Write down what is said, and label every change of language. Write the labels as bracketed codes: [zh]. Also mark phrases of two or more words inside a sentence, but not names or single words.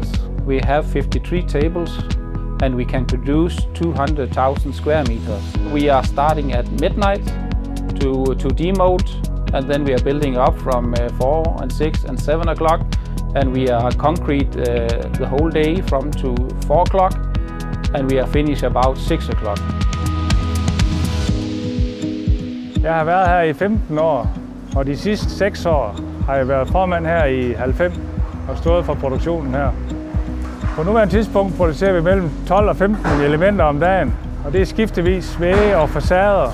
[en] We have 53 tables and we can produce 200,000 square meters. We are starting at midnight to demold, and then we are building up from 4 and 6 and 7 o'clock, and we are concrete the whole day from to 4 o'clock, and we are finished about 6 o'clock. [da] Jeg har været her i 15 år, og de sidste 6 år har jeg været formand her i 90 og stået for produktionen her. På nuværende tidspunkt producerer vi mellem 12 og 15 elementer om dagen, og det er skiftevis vægge og facader.